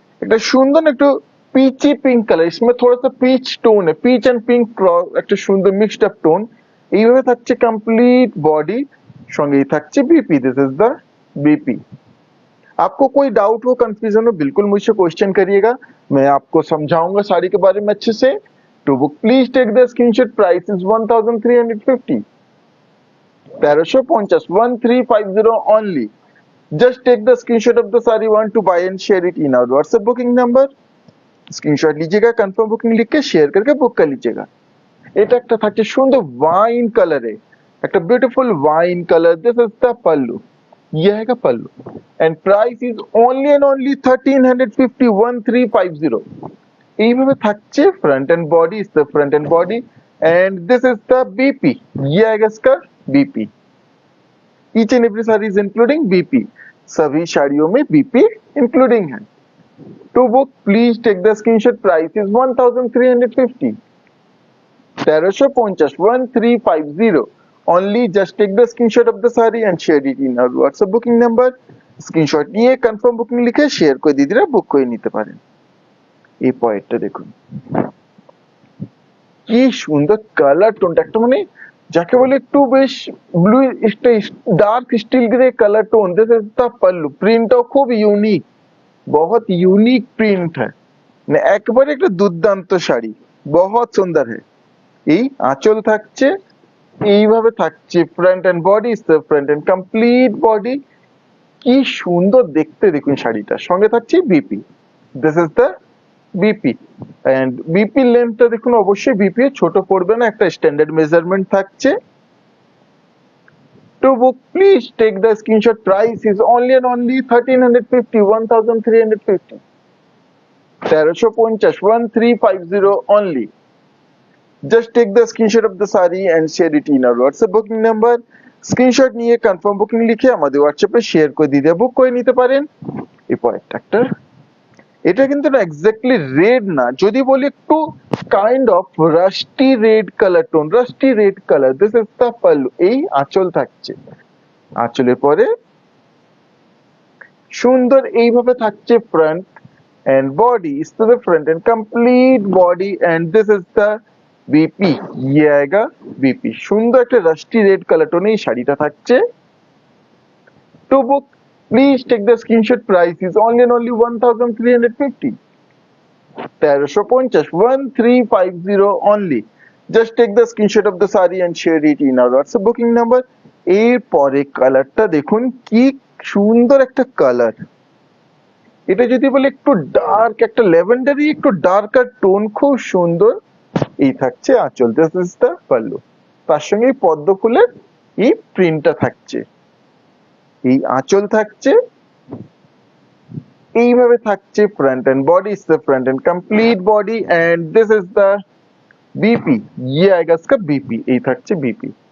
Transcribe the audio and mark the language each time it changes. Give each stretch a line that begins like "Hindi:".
Bangla: একটা সুন্দর একটু পিচি পিঙ্ক কালার,
Hindi: इसमें थोड़ा सा पीच टोन है,
Bangla: पीच एंड पिंक একটা সুন্দর মিক্সড আপ টোন। এইভাবে থাকছে কমপ্লিট বডি, সঙ্গেই থাকছে BP,
English: This is the BP.
Hindi: आपको कोई डाउट हो, कंफ्यूजन हो, बिल्कुल मुझसे क्वेश्चन करिएगा, मैं आपको समझाऊंगा साड़ी के बारे में अच्छे से।
English: To book please take the screenshot, price is 1350, 1350, 1350 only. Just take the screenshot of the saree you want to buy and share it in our WhatsApp booking number.
Hindi: Screenshot लीजिएगा, कंफर्म बुकिंग लिख के share करके book कर लीजिएगा।
Bangla: এটা একটা থাকছে সুন্দর ওয়াইন কালারে, একটা beautiful wine colour, this is the पल्लू,
Hindi: ये आएगा पल्लू
English: and price is only and only
Bangla: 1350, 1350। এইভাবে থাকছে
English: front end body, is the front end body and this is the BP,
Hindi: ये आएगा इसका BP.
English: each and every sari is including BP,
Hindi: सभी साड़ियों में बीपी इंक्लूडिंग है।
English: To book please take the screenshot, price is 1350, 1350, 1350 only। Just take the screenshot of the saree and share it in our WhatsApp booking number।
Bangla: Screenshot নিয়ে confirm booking লিখে share করে দিদিরা বুক করে নিতে পারেন। এই পয়েন্টটা দেখুন কি সুন্দর কালার টোনটা, একটা মানে যাকে বলে একটু বেশ blue, dark still grey colour tone.
English: this is the pallu,
Bangla: প্রিন্টটাও খুব ইউনিক,
Hindi: बहुत यूनिक प्रिंट है,
Bangla: একবারে একটা দুর্দান্ত শাড়ি, बहुत সুন্দর है। এই আঁচল থাকছে, এইভাবে থাকছে front end body, is the front end complete body. কি সুন্দর দেখতে দেখুন শাড়িটা, সঙ্গে থাকছে BP, this is the BP and BP লেন্থটা দেখুন, অবশ্যই বিপি ছোট পড়বে না, একটা স্ট্যান্ডার্ড মেজারমেন্ট থাকছে।
English: To book, please take the screenshot, price is only and only 1350, 1350, 1350, 1350 only। Just take the screenshot of the saree and share it in our WhatsApp booking number।
Bangla: Screenshot নিয়ে confirm booking লিখে আমাদের হোয়াটসঅ্যাপে share করে দিতে বুক করে নিতে পারেন। এরপর একটা, এটা কিন্তু না এক্স্যাক্টলি রেড না, যদি বলি একটু kind of rusty red colour tone, rusty red colour. This is the pallu, এই আঁচল থাকছে, আঁচলের পরে সুন্দর এইভাবে থাকছে ফ্রন্ট एंड बॉडी,
Hindi: इस तरह front end complete body and this is the BP, ये आएगा बीपी।
Bangla: সুন্দর একটা রাস্টি রেড কালার টোনে এই শাড়িটা থাকছে।
English: To book please take the screenshot, price is only and only 1350, 1350, 1350 only। Just take the screenshot of the saree and share it in our WhatsApp booking number।
Bangla: এরপরে কালারটা দেখুন কি সুন্দর একটা কালার, এটা যদি বলে একটু ডার্ক, একটা ল্যাভেন্ডারি একটু ডার্কার টোন, খুব সুন্দর। এই থাকছে আঁচল, দিস ইজ দ্য পল্লু, তার সঙ্গে পদ্ম ফুলের এই প্রিন্টটা থাকছে, এই আঁচল থাকছে, এইভাবে থাকছে front end body, is the front end complete body
English: and this is the BP,
Hindi: ये आएगा इसका बीपी।
Bangla: এই থাকছে बीपी।